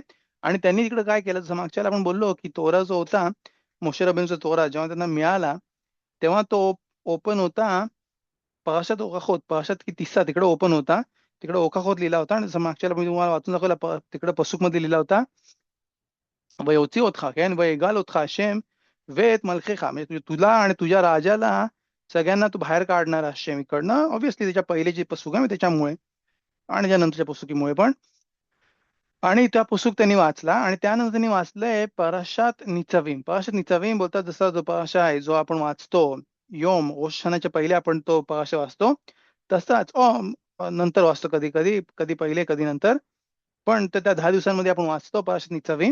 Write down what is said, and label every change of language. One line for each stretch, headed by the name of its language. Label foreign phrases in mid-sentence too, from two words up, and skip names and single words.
Marathi: आणि त्यांनी तिकडे काय केलं, जसं मागच्याला आपण बोललो की तोरा जो होता मोशे रबेनचा तोरा जेव्हा त्यांना मिळाला तेव्हा तो ओपन होता पारशात ओकाखोत, पारशात की तिस्सा तिकडे ओपन होता, तिकडे ओकाखोत लिहिला होता. आणि जसं मागच्याला मी तुम्हाला वाचून दाखवला तिकडे पसूक मध्ये लिहिला होता
Hebrew: ויוציא אותך, כן, ויגאל אותך השם ואת מלכך,
Marathi: म्हणजे तुला आणि तुझ्या राजाला सगळ्यांना तू बाहेर काढणार השם इकडनं. ऑब्व्हियसली त्याच्या पहिले जे पसूक आहे त्याच्यामुळे आणि त्यानंतरच्या पुस्तकीमुळे पण. आणि त्या पुस्तक त्यांनी वाचला आणि त्यानंतर त्यांनी वाचलंय पराशात निचवीम. पराशात निचवीम बोलतात जसा जो पराशा आहे जो आपण वाचतो योम रोषानाच्या पहिले आपण तो पराशा वाचतो तसाच नंतर वाचतो, कधी कधी कधी पहिले कधी नंतर, पण त्या 10 दिवसांमध्ये आपण वाचतो पराशात निचवीम.